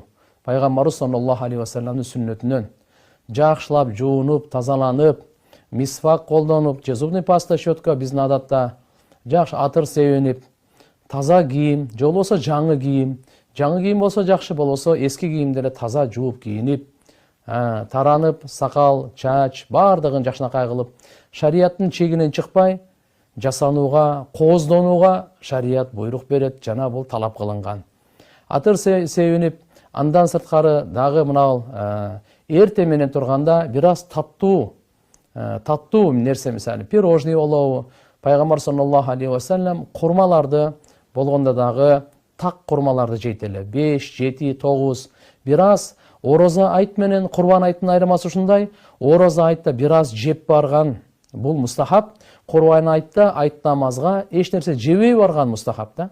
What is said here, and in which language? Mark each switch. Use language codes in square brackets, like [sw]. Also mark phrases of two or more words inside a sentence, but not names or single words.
[ky] Пайгамбарыбыз [ar] صلى الله عليه وسلم [ky] сүннөтүнөн жакшылап жуунуп, тазаланып, мисвак колдонуп, [ru] зубный паста, [ky] щетка биздин адатта, жакшы атыр себенип, таза кийим, же болбосо жаңы кийим, жаңы кийим болсо жакшы, болбосо эски кийимдерди таза жууп кийинип, таранып, сакал, чач баардыгын жакшынакай кылып, шарияттын чегинен чыкпай, жасанууга, кооздонууга шарият буйрук берет, жана бул талап кылынган. Атыр себенип, андан сырткары дагы мына эрте менен турганда бир аз таттуу нерсе, мисалы пирожный болобу, Пайгамбар [ar] صلى الله عليه وسلم [ky] курмаларды болгондо дагы так курмаларды жейт эле. 5, 7, 9. Бир аз ороза айт менен Курбан айттын айырмасы ушундай. Ороза айтта бир аз жеп барган бул мустахаб, Курбан айтта айт намазга эч нерсе жебей барган мустахаб да.